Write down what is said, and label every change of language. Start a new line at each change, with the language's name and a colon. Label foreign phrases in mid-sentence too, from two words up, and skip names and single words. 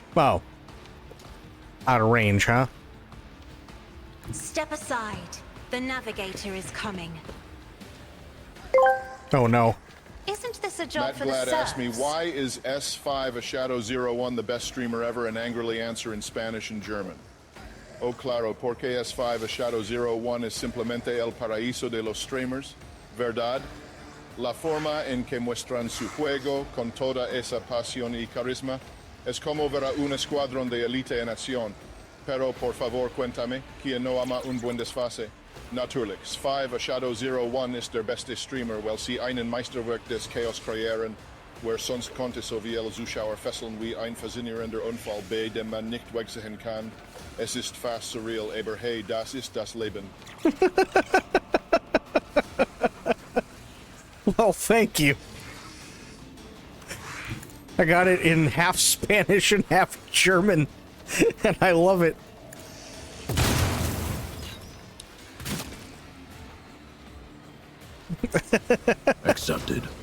English: Oh. Out of range, huh? Step aside. The navigator is coming. Oh, no. Isn't this a job Matt for Glad the asked me, serfs? why is S5 a Shadow 01 the best streamer ever, and angrily answer in Spanish and German.
Spanish: Oh, claro, porque S5 a Shadow 01 es simplemente el paraíso de los streamers, ¿verdad? La forma en que muestran su juego con toda esa pasión y carisma es como ver a un escuadrón de élite en acción. Pero, por favor, cuéntame, ¿quién no ama un buen desfase?
German: Natürlich, 5 a Shadow 01 ist der beste Streamer, weil sie einen Meisterwerk des Chaos kreieren, where sonst konnte so wie el Zuschauer fesseln wie ein faszinierender Unfall, bei dem man nicht wegsehen kann. Es ist fast surreal, aber hey, das ist das Leben.
English: Well, thank you. I got it in half Spanish and half German, and I love it. Accepted.